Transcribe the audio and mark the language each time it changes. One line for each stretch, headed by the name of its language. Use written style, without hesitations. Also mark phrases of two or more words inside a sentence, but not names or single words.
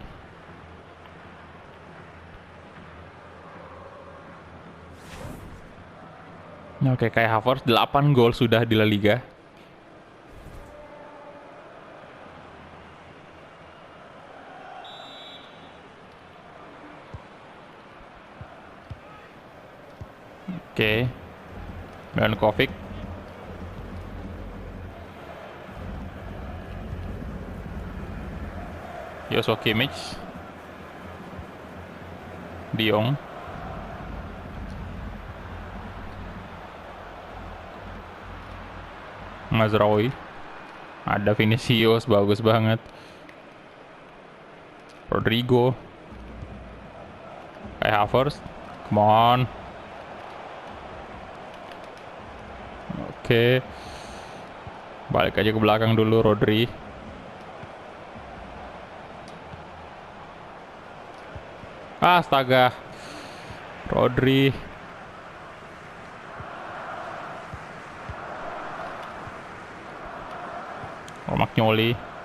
Indonesian: Oke, kayak Havertz 8 gol sudah di La Liga. Oke. Milenkovic. Joshua Kimmich. De Jong. Mazraoui. Ada Vinicius, bagus banget. Rodrigo. Kayak Havertz.
English: Come on.
Indonesian: Oke. Balik aja ke belakang dulu, Rodri. Astaga. Rodri. Romagnoli.